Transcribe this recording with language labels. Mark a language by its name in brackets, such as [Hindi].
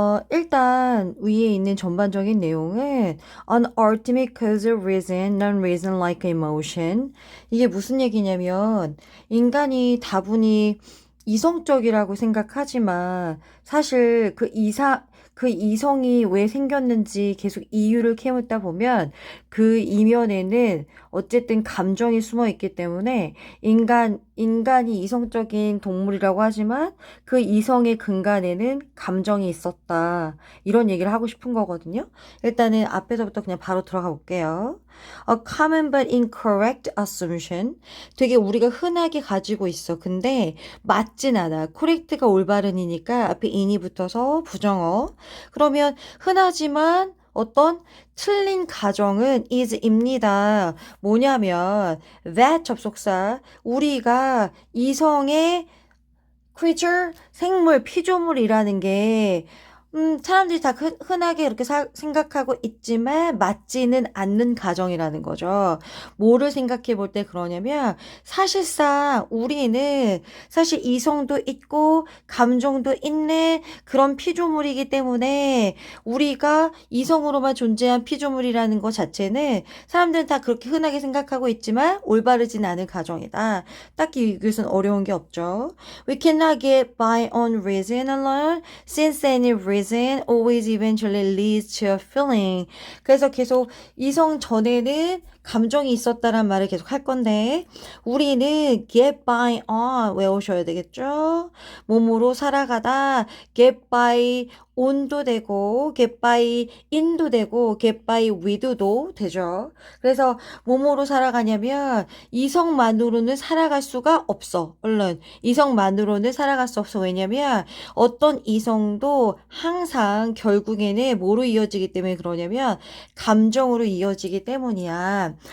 [Korean] 일단 위에 있는 전반적인 내용은 [English] an ultimate causal reason, non-reason like emotion. [Korean] 이게 무슨 얘기냐면 인간이 다분히 이성적이라고 생각하지만 사실 그 이성이 왜 생겼는지 계속 이유를 캐묻다 보면 그 이면에는 어쨌든 감정이 숨어 있기 때문에 인간이 이성적인 동물이라고 하지만 그 이성의 근간에는 감정이 있었다. 이런 얘기를 하고 싶은 거거든요. 일단은 앞에서부터 그냥 바로 들어가 볼게요. [English] A common but incorrect assumption. [Korean] 되게 우리가 흔하게 가지고 있어. 근데 맞진 않아. correct가 올바른이니까 앞에 in이 붙어서 부정어. 그러면 흔하지만 어떤 틀린 가정은 is입니다. 뭐냐면 that 접속사 우리가 이성의 creature 생물 피조물이라는 게 사람들이 다 흔하게 이렇게 생각하고 있지만 맞지는 않는 가정이라는 거죠. 뭐를 생각해 볼 때 그러냐면 사실상 우리는 사실 이성도 있고 감정도 있는 그런 피조물이기 때문에 우리가 이성으로만 존재한 피조물이라는 것 자체는 사람들은 다 그렇게 흔하게 생각하고 있지만 올바르진 않은 가정이다. 딱히 이것은 어려운 게 없죠. [English] We cannot get by on reason alone since any reason always eventually leads to a feeling. [Korean] 그래서 계속 이성 전에는 감정이 있었다란 말을 계속 할 건데 우리는 get by on 외우셔야 되겠죠? 몸으로 살아가다 get by on도 되고 get by in도 되고 get by with도 되죠. 그래서 몸으로 살아가냐면 이성만으로는 살아갈 수가 없어. 얼른 이성만으로는 살아갈 수 없어. 왜냐면 어떤 이성도 항상 결국에는 뭐로 이어지기 때문에 그러냐면 감정으로 이어지기 때문이야.